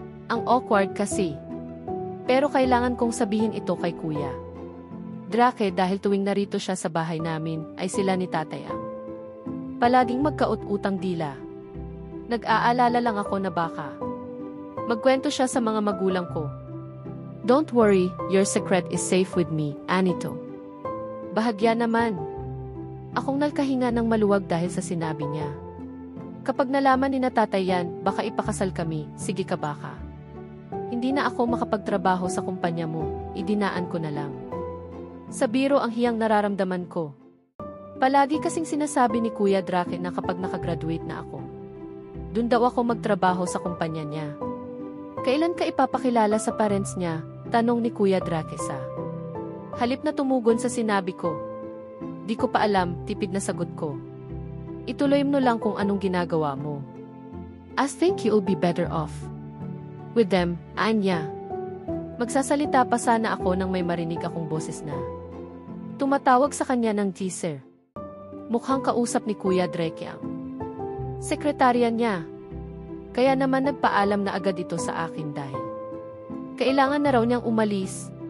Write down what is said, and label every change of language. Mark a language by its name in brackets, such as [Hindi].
[Filipino] Ang awkward kasi. Pero kailangan kong sabihin ito kay Kuya Drake dahil tuwing narito siya sa bahay namin ay sila ni tatay ang palaging magkaut-utang dila. Nag-aalala lang ako na baka magkwento siya sa mga magulang ko. [English] Don't worry, your secret is safe with me, Anito. [Filipino] Bahagya naman. Akong nagkahinga ng maluwag dahil sa sinabi niya. Kapag nalaman ni na tatay yan, baka ipakasal kami, sige ka baka. Hindi na ako makapagtrabaho sa kumpanya mo, idinaan ko na lang. Sa biro ang hiyang nararamdaman ko. Palagi kasing sinasabi ni Kuya Drake na kapag nakagraduate na ako, dun daw ako magtrabaho sa kumpanya niya. Kailan ka ipapakilala sa parents niya? Tanong ni Kuya Drake sa halip na tumugon sa sinabi ko. Di ko pa alam, tipid na sagot ko. Ituloy mo lang kung anong ginagawa mo. [English] I think you'll be better off with them, Anya. [Filipino] Magsasalita pa sana ako nang may marinig akong boses na tumatawag sa kanya ng teaser. Mukhang kausap ni Kuya Drake ang sekretarya niya. Kaya naman nagpaalam na agad ito sa akin dahil kailangan na raw niyang umalis.